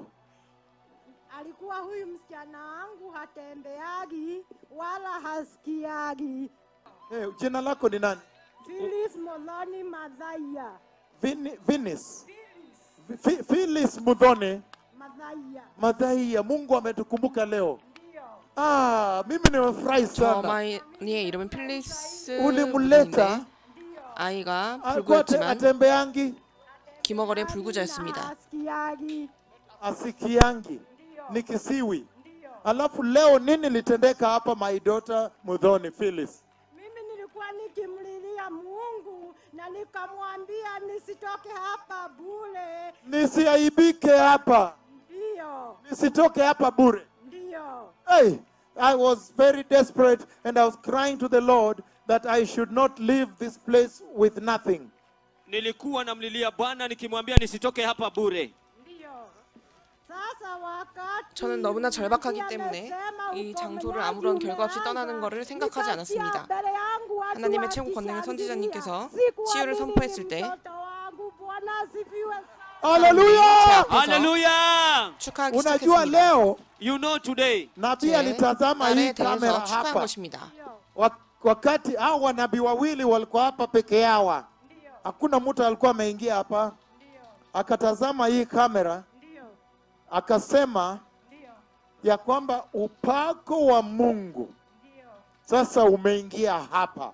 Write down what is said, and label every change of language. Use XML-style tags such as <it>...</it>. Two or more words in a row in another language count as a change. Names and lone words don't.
<sw>Alikuwa huyu msichana wangu hatembeagi wala hasikiagi. Jina lako ni nani? Phyllis Muthoni Mathaiya. Phyllis Muthoni Mathaiya. Mungu ametukumbuka leo. Ndio. Mimi nimefurahi sana.</sw> <ko>어머니의 이름은 필리스.</ko> <sw>우limuleta</sw> <ko>아이가</ko> <sw>alikuwa</sw> <ko>불구였지만</ko> <sw>atembeangi,</sw> <ko>귀머거리에 불구자였습니다.</ko> <sw>asikiangi, ni kisiwi. Alafu leo nini litendeka hapa</sw> <en>my daughter</en> <sw>Muthoni Phyllis? Mimi nilikuwa nikimlilia Mungu na nikamwambia nisitoke hapa bure. Nisiaibike hapa. Ndio. Nisitoke hapa bure. Ndio.</sw> <en>Hey, I was very desperate and I was crying to the Lord that I should not leave this place with nothing.</en> <sw>Nilikuwa namlilia Bwana nikimwambia nisitoke hapa bure. Ndio. Sasa wakati</sw> <ko>저는 너무나 절박하기 때문에 이 장소를 아무런 결과 없이 떠나는 것을 생각하지 않았습니다. 하나님의 최고 권능의 선지자님께서 치유를 선포했을 때 Hallelujah! Hallelujah! 축하하기</ko> <sw>Unajua</sw> <ko>시작했습니다.</ko> <sw>leo</sw> <en>You know today.</en> <sw>nabii alitazama hii</sw> <ko>딸에</ko> <sw>kamera</sw> <ko>대해서 축하한</ko> <sw>hapa.</sw> <ko>것입니다.</ko> <sw>Wakati hao wanabii wawili walikuwa hapa peke yao. Hakuna mtu alikuwa ameingia hapa. Akatazama hii kamera. Akasema ya kwamba upako wa Mungu sasa umeingia hapa.</sw>